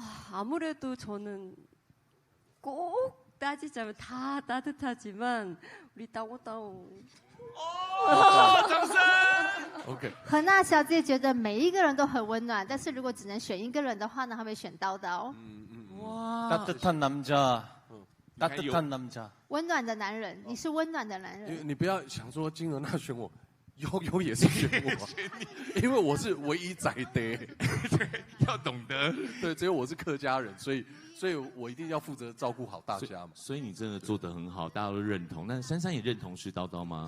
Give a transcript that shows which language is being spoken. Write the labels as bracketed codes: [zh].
[ko] 아무래도 저는 꼭 따지자면 다 따뜻하지만 우리 따오따오. 掌声！OK。 [zh] 何娜小姐觉得每一个人都很温暖，但是如果只能选一个人的话呢，她会选叨叨。 [ko] 哇，따뜻한 남자， 따뜻한 남자。 [zh] 温暖的男人，你是温暖的男人。你不要想说金额娜选我。悠也是选我，因为我是唯一仔的，对，要懂得，对，只有我是客家人，所以我一定要负责照顾好大家嘛。所以你真的做得很好，大家都认同。那珊珊也认同是叨叨吗？